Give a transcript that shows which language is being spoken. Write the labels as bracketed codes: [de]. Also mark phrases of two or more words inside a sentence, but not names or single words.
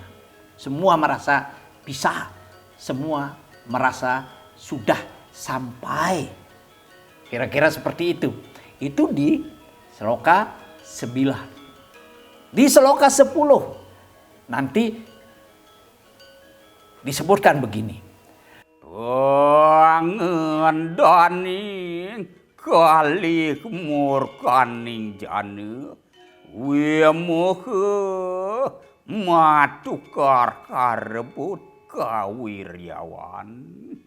[id] Semua merasa bisa, semua merasa sudah sampai. Kira-kira seperti itu. Itu di Sloka 9. Di Sloka 10 nanti disebutkan begini. [kaw] Pangendaning kalih murkaning jana wimuha matukar karebut kawiryawan.